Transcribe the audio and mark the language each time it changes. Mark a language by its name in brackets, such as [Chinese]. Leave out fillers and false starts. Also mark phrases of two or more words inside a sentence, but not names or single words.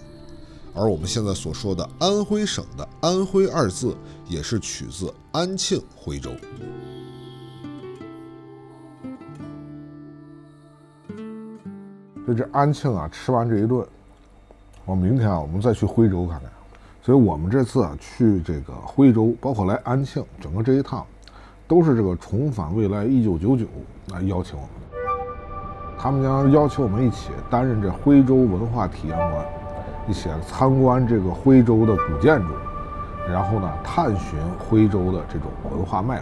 [Chinese] 而我們現在所說的安徽省的安徽2字，也是取自安慶徽州。这安庆啊，吃完這一頓，明天啊，我們再去徽州看看。所以我們這次啊去這個徽州，包括來安慶，整個這一趟，都是這個重返未來1999來邀請我們。他們將邀請我們一起擔任這徽州文化體驗官，一起參觀這個徽州的古建築，然後呢探尋徽州的這種文化脈絡。